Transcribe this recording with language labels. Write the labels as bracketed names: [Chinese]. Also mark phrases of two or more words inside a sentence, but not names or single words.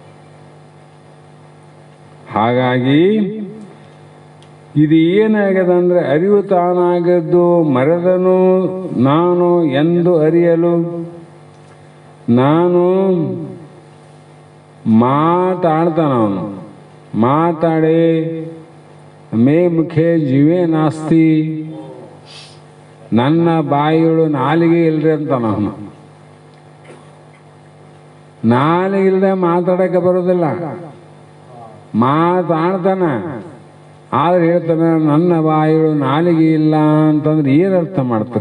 [Kannada] ಹಾಗಾಗಿ ಇದು ಏನಾಗ್ಯದ ಅಂದ್ರೆ ಅರಿವು ತಾನಾಗದ್ದು ಮರೆದನು ನಾನು ಎಂದು ಅರಿಯಲು. ನಾನು ಮಾತಾಡ್ತಾನವನು, ಮಾತಾಡಿ [Sanskrit] ಮೇ ಮುಖೇ ಜೀವೇ ನಾಸ್ತಿ, [Kannada] ನನ್ನ ಬಾಯಿಗಳು ನಾಲಿಗೆ ಇಲ್ರಿ ಅಂತ ಅವನು. ನಾಲಿಗೆ ಇಲ್ಲದೆ ಮಾತಾಡಕ್ಕೆ ಬರೋದಿಲ್ಲ, ಮಾತಾಡ್ತಾನ ಆದ್ರೆ ಹೇಳ್ತಾನೆ ನನ್ನ ಬಾಯಿಗಳು ನಾಲಿಗೆ ಇಲ್ಲ ಅಂತಂದ್ರೆ ಏನು ಅರ್ಥ ಮಾಡ್ತೀರಿ?